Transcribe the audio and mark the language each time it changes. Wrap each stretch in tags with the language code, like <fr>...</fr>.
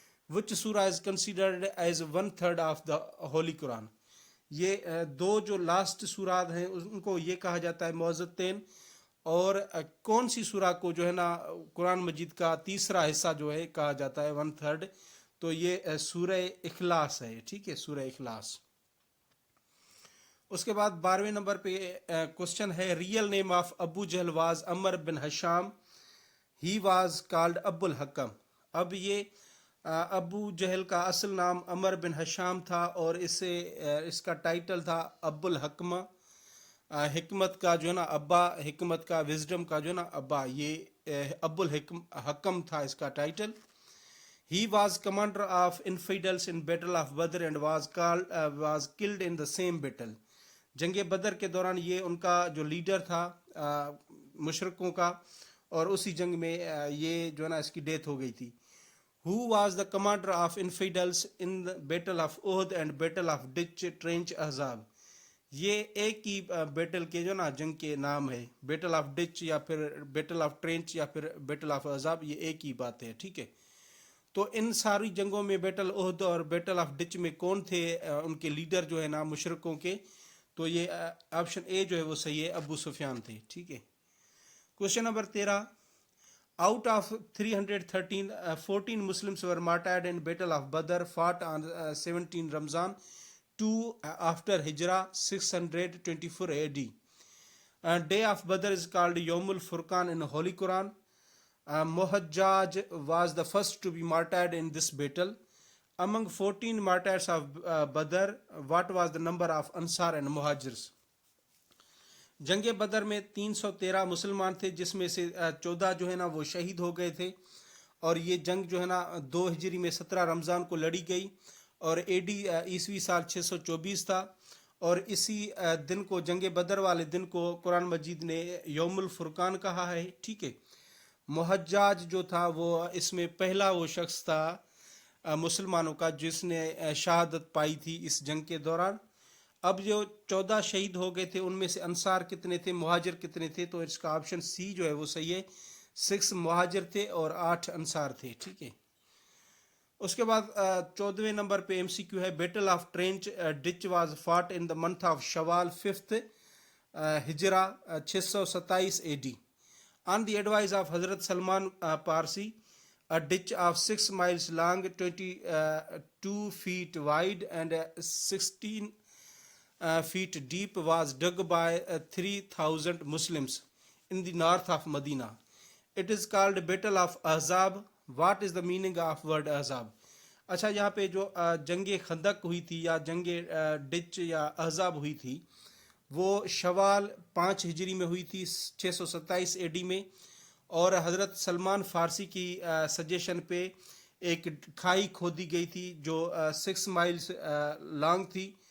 <en>Which سورہ is considered as 1/3 of the holy Quran.</en> <ur>یہ دو جو لاسٹ سورات ہیں ان کو یہ کہا جاتا ہے معزتین. اور کون سی سورہ کو جو ہے نا قرآن مجید کا تیسرا حصہ جو ہے کہا جاتا ہے 1/3؟ تو یہ سورہ اخلاص ہے. ٹھیک ہے، سورہ اخلاص. اس کے بعد 12ویں نمبر پہ کوشچن ہے</ur> <en>Real name of Abu Jahl was Umar bin Hisham, he was called Abu al Hakam.</en> <ur>اب یہ ابو جہل کا اصل نام عمر بن ہشام تھا، اور اس کا ٹائٹل تھا ابو الحکمہ. حکمت کا جو ہے نا ابا، حکمت کا، وزڈم کا جو ہے نا ابا، یہ ابو الحکم تھا اس کا title.</ur> <en>He was commander of infidels in battle of Badr and was killed in the same battle.</en> <ur>جنگ بدر کے دوران یہ ان کا جو لیڈر تھا مشرکوں کا، اور اسی جنگ میں یہ جو ہے نا اس کی ڈیتھ ہو گئی تھی.</ur> <en>Who was the commander of infidels in the battle of Uhud and battle of Ditch Trench Ahzab.</en> <ur>یہ ایک ہی بیٹل کے جو نا جنگ کے نام ہے، بیٹل آف ڈچ یا پھر بیٹل آف ٹرینچ یا پھر بیٹل آف احزاب، یہ ایک ہی بات ہے. ٹھیک ہے، تو ان ساری جنگوں میں بیٹل احد اور بیٹل آف ڈچ میں کون تھے ان کے لیڈر جو ہے نا مشرکوں کے؟ تو یہ آپشن اے جو ہے وہ صحیح ہے، ابو سفیان تھے. ٹھیک ہے.</ur> <en>Question number 13 out of 313 14 Muslims were martyred in battle of Badr fought on 17 Ramzan 2 after Hijrah 624 AD. Day of Badr is called Yawmul Furqan in Holy Quran. Muhajjaj was the first to be martyred in this battle. Among 14 martyrs of Badr, what was the number of Ansar and Muhajirs?</en> <ur>جنگ بدر میں 313 مسلمان تھے، جس میں سے 14 جو ہے نا وہ شہید ہو گئے تھے، اور یہ جنگ جو ہے نا 2 ہجری میں 17 رمضان کو لڑی گئی، اور AD عیسوی سال 624 تھا. اور اسی دن کو، جنگ بدر والے دن کو، قرآن مجید نے یوم الفرقان کہا ہے. ٹھیک ہے. محجاج جو تھا وہ اس میں پہلا وہ شخص تھا مسلمانوں کا جس نے شہادت پائی تھی اس جنگ کے دوران. اب جو 14 شہید ہو گئے تھے ان میں سے انصار کتنے تھے، مہاجر کتنے تھے؟ تو اس کا آپشن سی جو ہے وہ صحیح ہے، 6 مہاجر تھے اور 8 انصار تھے. ٹھیک ہے. اس کے بعد 14ویں نمبر پہ MCQ ہے</ur> <en>Battle of trench ditch was fought in the month of Shawwal 5th Hijrah 627 AD. On the advice of Hazrat Salman Parsi, a ditch of 6 miles long, 22 feet wide and 16 feet deep was dug by 3,000 Muslims in the north of Medina. It is called Battle of Ahzab. What is the meaning of word Ahzab?</en> <ur>اچھا، یہاں پہ جو جنگ خندق ہوئی تھی یا جنگ ڈچ یا احزاب ہوئی تھی، وہ شوال 5 ہجری میں ہوئی تھی 627 AD میں، اور حضرت سلمان فارسی کی سجیشن پہ ایک کھائی کھودی گئی تھی جو 6 مائلز لانگ تھی،</ur>